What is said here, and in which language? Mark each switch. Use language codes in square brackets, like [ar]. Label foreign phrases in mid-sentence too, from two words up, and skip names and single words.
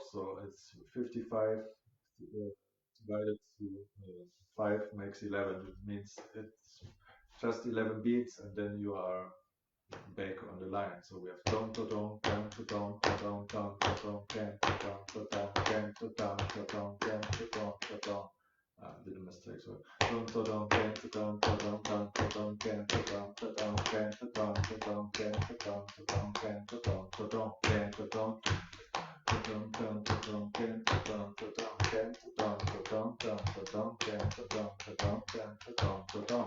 [en] So it's 55 divided to 5 makes 11. It means it's just 11 beats, and then you are back on the line. So we have don to don don to don to don don to don can to don to don can to don to don can to don to don. Did a mistake. So don to don can to don to don don to don can to don to don can to don to don can to don to don can to don to don can to don to don don to don can to don to don can to don to don don to don can to don to don can to don to don.